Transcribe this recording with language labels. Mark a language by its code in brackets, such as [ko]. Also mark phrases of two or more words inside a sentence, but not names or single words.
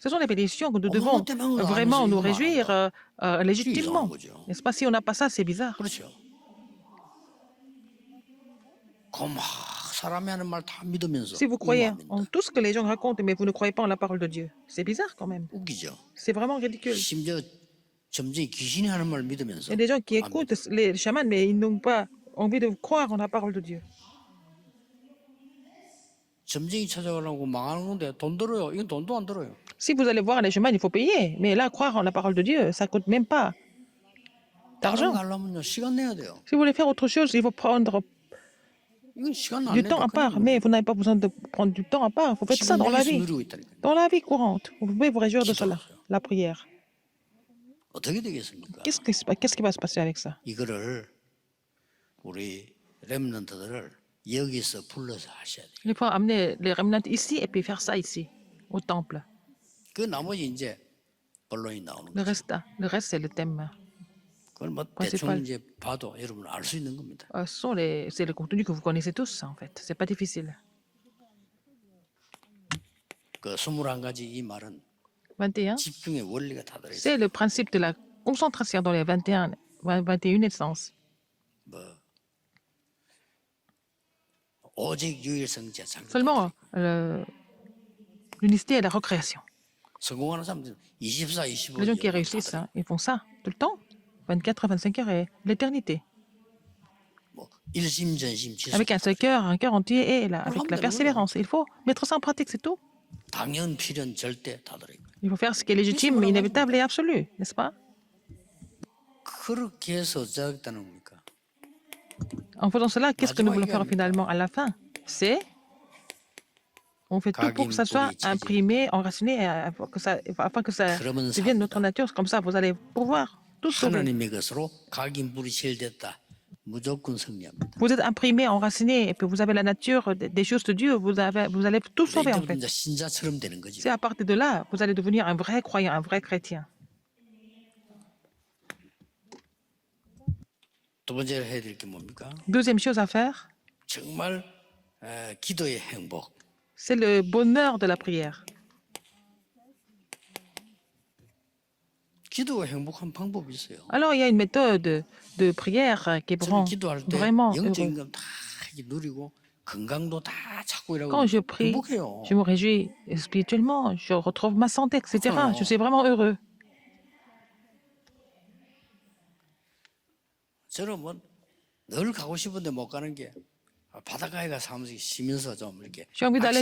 [fr] Ce sont les bénédictions que nous devons vraiment nous réjouir légitimement. N'est-ce pas? Si on n'a pas ça, c'est bizarre. [ko] 그렇죠. 그막 사람이 하는 말 다 믿으면서 [fr] Si vous croyez [ko] 이거 안 [fr] en [ko] 믿는다. [fr] tout ce que les gens racontent, mais vous ne croyez pas en la parole de Dieu, c'est bizarre quand même. [ko] 웃기죠. [fr] C'est vraiment ridicule. [ko] 심지어 점쟁이 귀신이 하는 말 [fr] Il [ko] 믿으면서 [fr] y a des gens qui [ko] 안 [fr] écoutent les chamans, mais ils n'ont pas envie de croire en la parole de Dieu. [ko] 점쟁이 찾아가려고 망하는 건데 돈 들어요. 이건 돈도 안 들어요. [fr] Si vous allez voir les chamans, il faut payer. Mais là, croire en la parole de Dieu, ça ne coûte même pas [ko] 다른 [fr] d'argent. [ko] 거 하려면요 시간 내야 돼요. [fr] Si vous voulez faire autre chose, il faut prendre [ko] 이건 시간 안 [fr] du [ko] 내도 [fr] temps à part. Mais vous n'avez pas besoin de prendre du temps à part. Vous faites ça [ko] 지금 [fr] dans la [ko] 여기서 [fr] vie. [ko] 누리고 있다니까. [fr] Dans la vie courante. Vous pouvez vous réjouir de cela. La prière. [ko] 어떻게 되겠습니까? [fr] Qu'est-ce qui va se passer avec ça? [ko] 이거를 우리 렘넌트들을 여기서 불러서 하셔야 돼요. [fr] Il faut amener les remnants ici et puis faire ça ici, au temple. [ko] 그 나머지 이제 본론이 나오는 [fr] Le [ko] 거죠. [fr] reste c'est le thème. [ko] 그걸 뭐 [fr] principal. [ko] 대충 이제 봐도 여러분 알 수 있는 겁니다. [fr] C'est le contenu que vous connaissez tous, en fait. C'est pas difficile. [ko] 그 21가지 이 말은 21, 집중의 원리가 다 들어있어요. [fr] c'est le principe de la concentration dans les 21 essences. [ko] 뭐 오직 유일성자 창조. [fr] Seulement l'unicité et la recréation. [ko] 성공하는 사람들은 24, 25. [fr] Les gens qui réussissent, hein, ils font ça tout le temps. 24 à 25 heures et l'éternité. [ko] 뭐 일심전심 지속. [fr] Avec un seul cœur, un cœur entier et avec la persévérance. Il faut mettre ça en pratique, c'est tout. [ko] 당연 필연 절대 다 들어있고. [fr] Il faut faire ce qui est légitime, inévitable et absolu, n'est-ce pas? [ko] 그렇게 해서 어쩌겠다는 겁니까? [fr] En faisant cela, qu'est-ce que nous voulons faire finalement à la fin? C'est on fait tout pour que ça soit imprimé, enraciné, afin que ça [ko] 그러면 [fr] devienne [ko] 삽니다. [fr] notre nature. Comme ça, vous allez pouvoir tous sauvés. [ko] 하나님의 것으로 각인불이 실됐다. 무조건 승리합니다. [fr] Vous êtes imprimés, enracinés, et puis vous avez la nature des choses de Dieu, vous allez tout sauver en [ko] 이제부터 [fr] fait. [ko] 이제 신자처럼 되는 거죠. [fr] C'est à partir de là, vous allez devenir un vrai croyant, un vrai chrétien. [ko] 두 번째로 해야 될 게 뭡니까? [fr] Deuxième chose à faire, [ko] 정말 기도의 행복. [fr] c'est le bonheur de la prière. [ko] 기도가 행복한 방법이 있어요. [fr] Alors, il y a une méthode de prière qui [ko] 저는 [fr] rend [ko] 기도할 때 [fr] vraiment [ko] 영적인 [fr] heureux. [ko] 건 다 누리고 건강도 다 찾고 이러고 [fr] Quand je prie, [ko] 행복해요. [fr] je me réjouis spirituellement, je retrouve ma santé, etc. Je suis vraiment heureux. [ko] 저는 뭐 늘 가고 싶은데 못 가는 게 바닷가에 가서 한 번씩 쉬면서 좀 이렇게 [fr] J'ai envie d'aller